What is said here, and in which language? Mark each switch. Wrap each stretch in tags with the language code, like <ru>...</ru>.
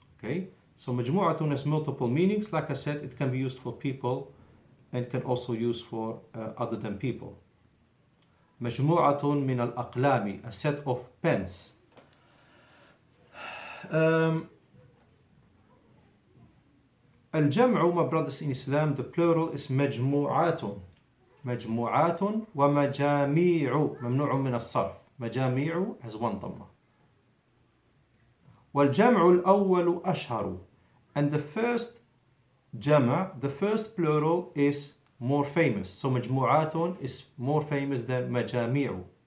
<en>Okay, so مجموعة has multiple meanings. Like I said, it can be used for people and can also use for other than people.</en> <ar>مجموعة من الأقلام,</ar> <en>a set of pens. الجمع, my brothers in Islam, the plural is مجموعات.</en> <ar>مجموعات ومجاميع, ممنوع من الصرف.</ar> <en>مجاميع has one ضمة.</en> <ar>والجمع الأول أشهر,</ar> <en>and the first جمع, the first plural is more famous. So مجموعات is more famous than مجاميع.</en>